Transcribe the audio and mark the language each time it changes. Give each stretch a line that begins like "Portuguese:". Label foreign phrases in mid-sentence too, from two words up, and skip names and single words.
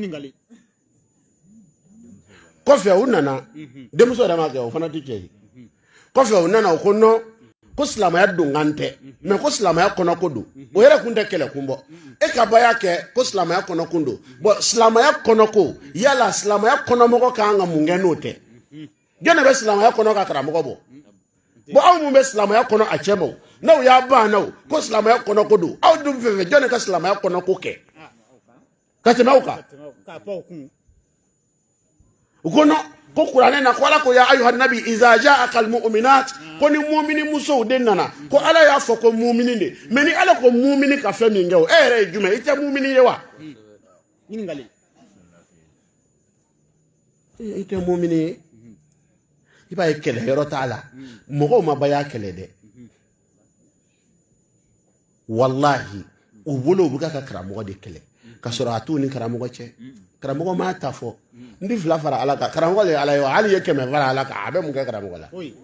Bambara: kɔfɛ u nana denmuso yɛrɛ ma kɛ o fana tɛ cɛ ye kɔfɛ u nana o ko non ko silamɛya don kan tɛ mais ko silamɛya kɔnɔ ko don o yɛrɛ kun tɛ kɛlɛ kun bɔ e ka baya kɛ ko silamɛya kɔnɔ kun don bon silamɛya kɔnɔ ko yala silamɛya kɔnɔmɔgɔ kan ka mun kɛ n'o tɛ jɔn bɛ silamɛya kɔnɔ ka karamɔgɔ bɔ bon aw mun bɛ silamɛya kɔnɔ a cɛ ma n'aw y'a ban n'aw ko silamɛya kɔnɔ ko don aw dun fɛn fɛn jɔn ka silamɛya kɔnɔ ko kɛ ka tɛmɛ aw kan u ko non ko kuranɛ na ko ala ko
Arabic: يا أيها النبي إذا جاءك المؤمنات
Bambara: ko ni mu'mini musow de nana ko ala y'a fɔ ko mu'mini de mais ni ala ko mu'mini ka fɛn min kɛ o e yɛrɛ ye jumɛn i tɛ mu'mini ye wa i tɛ mu'mini ye i b'a ye kɛlɛ yɔrɔ t'a la mɔgɔw ma baya kɛlɛ dɛ wallahi u bolo u bɛ ka karamɔgɔ de kɛlɛ ka sɔrɔ a t'u ni karamɔgɔ cɛ karamɔgɔ m'a ta fɔ n di fila fara ala kan karamɔgɔ de ala ye hali ye 100 fara ala kan a bɛ mun kɛ karamɔgɔ la